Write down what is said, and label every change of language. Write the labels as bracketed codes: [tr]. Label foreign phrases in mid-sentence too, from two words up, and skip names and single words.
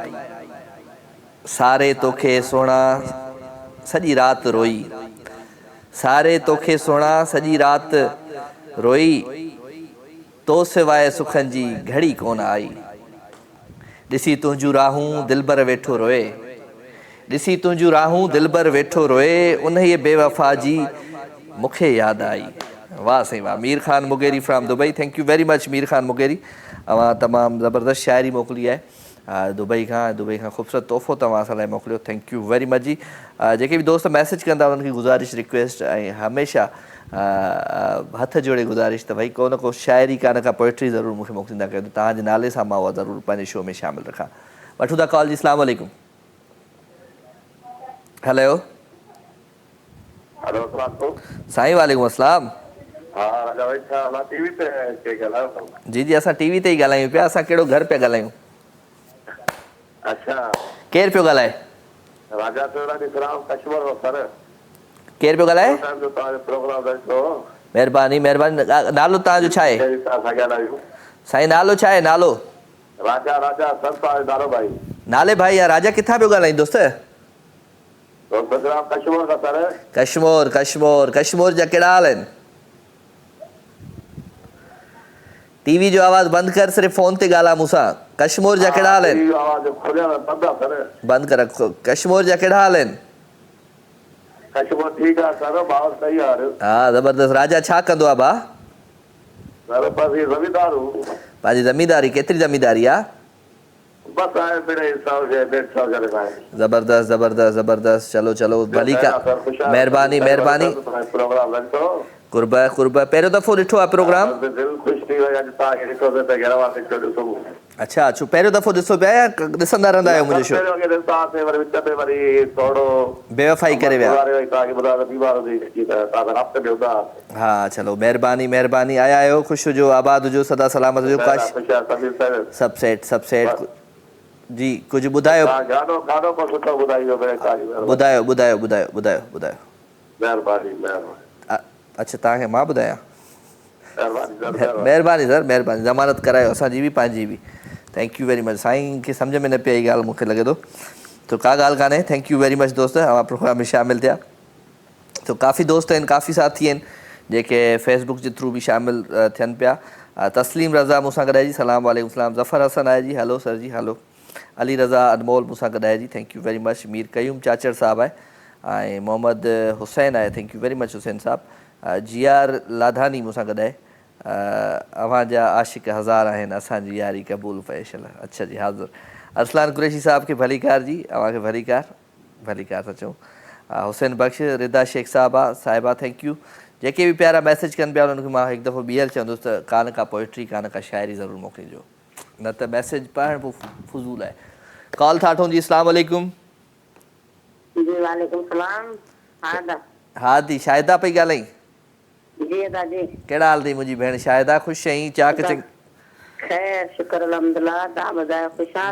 [sd] सारे तोखे सोणा सॼी राति रोई, सारे तोखे सोणा सॼी राति रोई, तो सिवाए सुखनि जी घड़ी कोन आई। ॾिसी तुंहिंजूं राहूं दिलबर वेठो रोए, ॾिसी तुंहिंजूं राहूं दिलबर वेठो रोए उन ई बेवफ़ा जी मूंखे यादि आई। वाह साईं वाह। मीर ख़ान मुगेरी फ्राम दुबई, [en] thank you very much मीर ख़ान मुगेरी। [sd] तव्हां तमामु ज़बरदस्त शाइरी मोकिली आहे दुबई खां ख़ूबसूरत तोहफ़ो तव्हां असां लाइ मोकिलियो, [en] thank you very much जी। [sd] जेके बि दोस्त मैसेज कंदा उन्हनि खे गुज़ारिश रिक्वेस्ट ऐं हमेशह हथ जोड़े गुज़ारिश त भई को न को शाइरी का न का पोइट्री ज़रूरु मूंखे मोकिलींदा कयो त तव्हांजे नाले सां मां उहा ज़रूरु पंहिंजे शो में शामिलु रखां। वठूं था कॉल जी। [ar] السلام عليكم. [sd] हेलो हेलो [ar] साईं وعليكم السلام. [sd] हा राजा भाई छा मां टीवी ते ॻाल्हायो? जी जी असां टीवी ते ई ॻाल्हायूं पिया। असां कहिड़ो घर पिया ॻाल्हायूं? अच्छा केरु पियो ॻाल्हाए? राजा कश्मीर सर केरु पियो ॻाल्हाए? प्रोग्राम महिरबानी महिरबानी। नालो तव्हांजो छा आहे साईं? नालो छा आहे? नालो राजा राजा सर नालो भाई नाले भाई या राजा किथां पियो ॻाल्हाईं दोस्त? कश्मीर का सर। कश्मीर कश्मीर कश्मीर जा कहिड़ा हाल आहिनि? टीवी जो आवाज़ बंदि कर, सिर्फ़ु फ़ोन ते ॻाल्हाए मूंसां। कश्मीर जा कहिड़ा हाल आहिनि? बंदि कर। कश्मीर जा कहिड़ा हाल आहिनि? कश्मीर ठीकु आहे सर, भाउ सही आहे। हा ज़बरदस्त। राजा छा कंदो आहे भाउ? [ur] سر بس یہ زمیندار ہوں. [sd] पंहिंजी ज़मींदारी केतिरी ज़मींदारी आहे? [ur] बस आहे میرے حساب سے 150 جنے کا ہے. [sd] ज़बरदस्त ज़बरदस्त ज़बरदस्त। चलो चलो भली का महिरबानी महिरबानी। प्रोग्राम रखो कुर्ब कुर्ब। पहिरियों दफ़ो ॾिठो आहे प्रोग्राम? दिल ख़ुशि थी वई अॼु तव्हांखे ॾिठो त घर वारे ॾिठो। अच्छा अच्छा पहिरियों दफ़ो ॾिसो पिया या ॾिसंदा रहंदा आहियो मुंहिंजो शो? वरी विच में वरी थोरो बेवफ़ाई करे विया। तव्हांखे ॿुधायो त बीमार हुई तव्हां राब्ते में हूंदा। हा चलो महिरबानी महिरबानी। आया आहियो, ख़ुशि हुजो, आबाद हुजो, सदा सलामत हुजो। सभु सेट सभु सेट जी। कुझु ॿुधायो ॿुधायो ॿुधायो ॿुधायो ॿुधायो ॿुधायो। महिरबानी महिरबानी। अच्छा तव्हांखे मां ॿुधायां? महिरबानी सर महिरबानी। ज़मानत करायो असांजी बि पंहिंजी बि। [en] thank you very much. [sd] साईं खे सम्झ में न पई आई ॻाल्हि मूंखे लॻे थो, तो का ॻाल्हि कान्हे। [en] thank you very much [sd] दोस्त, अवां प्रोग्राम में शामिलु थिया। तो काफ़ी दोस्त आहिनि, काफ़ी साथी आहिनि जेके फेसबुक जे थ्रू बि शामिलु थियनि पिया। तस्लीम रज़ा मूंसां गॾाइजी, [ar] سلام عليكم سلام. [sd] ज़फ़र हसन आहे जी, हलो सर जी हलो। अली रज़ा अनमोल मूंसां गॾाइजी, [en] thank you very much. [sd] मीर कयूम चाचर साहब आहे ऐं मोहम्मद हुसैन आहे, [en] thank you very much हुसैन साहब। [sd] जी आर लाधानी मूंसां गॾाए, अव्हां जा आशिक़ हज़ार आहिनि, असांजी यारी क़बूल फैशल। अच्छा जी हाज़ुर। अरसलान कुरैशी साहब खे भलीकार जी, अव्हांखे भलीकार था चऊं। हुसैन बख़्श, रिदा शेख साहिबा साहिबा [en] thank you. [sd] जेके बि प्यारा मैसेज कनि पिया उन्हनि खे मां हिकु दफ़ो ॿीहर चवंदुसि त का न का पोइट्री का न का शाइरी ज़रूरु मोकिलिजो, न त मैसेज पढ़णु पोइ फज़ूल आहे। कॉल था वठूं जी। [ar] السلام عليكم. जी وعليكم سلام. [sd] हा दी शाहिदा पई ॻाल्हाई? जी दादी। कहिड़ा हाल अथई मुंहिंजी भेण शाहिदा? ख़ुशि आहीं? चाक चंग? खैर शुक्र अल्हम्दुलिल्लाह। तव्हां ॿुधायो ख़ुशि आहियो?